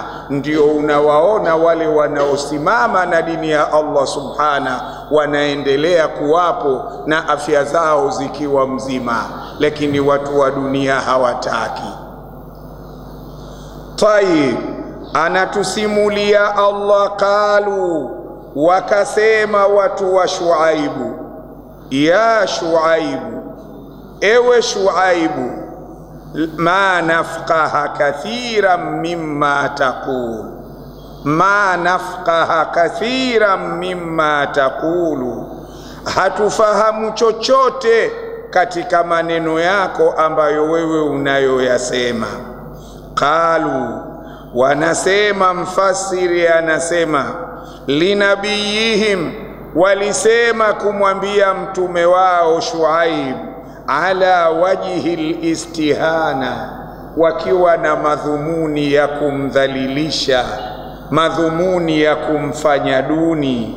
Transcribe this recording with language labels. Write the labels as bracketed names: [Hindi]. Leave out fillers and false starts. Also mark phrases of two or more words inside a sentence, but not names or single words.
[Swahili] Ndio unawaona wale wanaosimama na dini ya Allah Subhanahu wanaendelea kuwapo na afya zao zikiwa mzima, lakini watu wa dunia hawataki. Tayib, anatusimulia Allah, qalu, wakasema watu wa Shuaibu, ya Shuaibu, ewe Shuaibu, [Arabic] ما نفقه كثيرا مما تقول ما نفقه كثيرا مما تقول, [Swahili] hatufahamu chochote katika maneno yako ambayo wewe unayoyasema. Qalu, wanasema, mfasiri anasema, linabiyihim, walisema kumwambia mtume wao Shuaib, [Arabic] على وجه الاستهانة, [Swahili] wakiwa na madhumuni ya kumdhalilisha, madhumuni ya kumfanya duni.